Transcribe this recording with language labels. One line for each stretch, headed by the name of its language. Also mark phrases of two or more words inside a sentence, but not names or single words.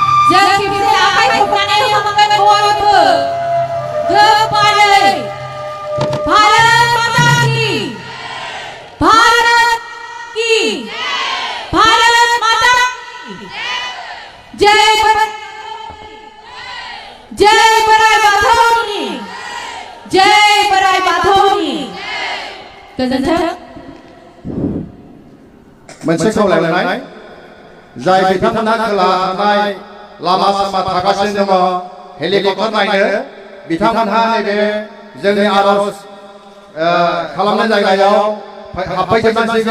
Bodo: जों खेबसे आखाइ खबनानै होनांगोन बयबो गोबारै
Hindi: भारत माता की भारत की भारत माता जय
Bodo: बोराइ बाथौनि जय बोराइ बाथौनि गोजोन्थों। मोनसे खावलायनाय जाय बिथांमोनहा खोला थानाय लामा सामा थागासिनो दङ हेलिकप्टार नायनो बिथांमोनहा नैबे जोंनि आरज खालामनाय जायगायाव हाबफैजोबनांसिगौ।